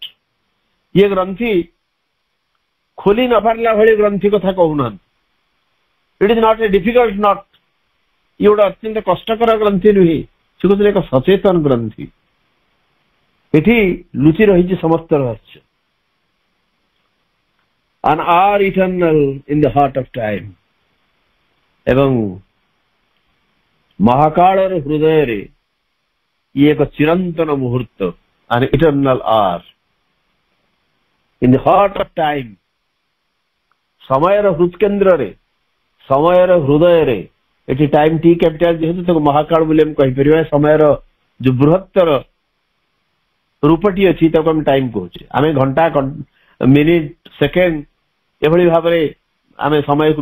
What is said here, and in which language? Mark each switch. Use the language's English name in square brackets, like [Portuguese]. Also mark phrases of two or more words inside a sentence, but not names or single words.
[Odia] ଇଏ ଗ୍ରନ୍ଥି ଖୋଲି ନ ପାରିଲା ଭଳି ଗ୍ରନ୍ଥି କଥା କହୁନାହାନ୍ତି। [English] It is not a difficult knot, [Odia] ଇଏ ଗୋଟେ ଅତ୍ୟନ୍ତ କଷ୍ଟକର ଗ୍ରନ୍ଥି ନୁହେଁ, ସେ କହୁଥିଲେ ଏକ ସଚେତନ ଗ୍ରନ୍ଥି। ଏଠି ଲୁଚି ରହିଛି ସମସ୍ତ ରହସ୍ୟ। [English] An hour eternal in the heart of time, [Odia] ଏବଂ ମହାକାଳର ହୃଦୟରେ ଇଏ ଏକ ଚିରନ୍ତନ ମୁହୂର୍ତ୍ତ, [English] an eternal hour in the heart of time, [Odia] ସମୟର ହୃତ୍କେନ୍ଦ୍ରରେ, ସମୟର ହୃଦୟରେ। ଏଠି [English] time T capital [Odia] ଯେହେତୁ ତାକୁ ମହାକାଳ ବୋଲି ଆମେ କହିପାରିବା। ସମୟର ଯୋଉ ବୃହତ୍ତର ରୂପଟି ଅଛି ତାକୁ ଆମେ ଟାଇମ କହୁଛେ। ଆମେ ଘଣ୍ଟା, [English] minute, second [Odia] ଏଭଳି ଭାବରେ ଆମେ ସମୟକୁ